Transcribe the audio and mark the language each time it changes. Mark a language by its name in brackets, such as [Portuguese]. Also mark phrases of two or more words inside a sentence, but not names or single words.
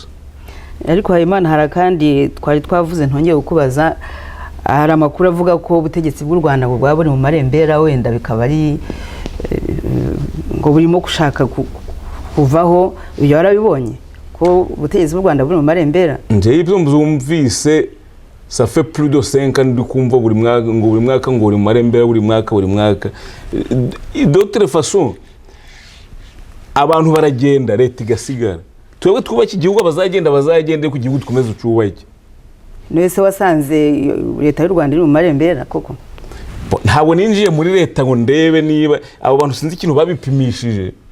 [Kinyarwanda] Ariko Habimana, hari kandi twari twavuze ntongeye kukubaza, hari amakuru avuga ko ubutegetsi bw'u Rwanda bwaba buri mu marembera, wenda bikaba ari ngo burimo gushaka kuvaho. Ibyo warabibonye ko ubutegetsi bw'u Rwanda buri mu marembera? Nje ibyo mbyumvise [French] ça fait plus de 5 ans [Kinyarwanda] ndi kumva buri mwaka ngo buri mu marembera, buri mwaka. [French] D'autre façon [Kinyarwanda] abantu baragenda, leta igasigara. Twebwe twubaka igihugu, bazagende ku gihugu dukomeze ucubake. Nese wasanze leta y'u Rwanda iri mu marembera koko? Ntabwo ninjiye muri leta ngo ndebe niba abo bantu sinzi ikintu babipimishije.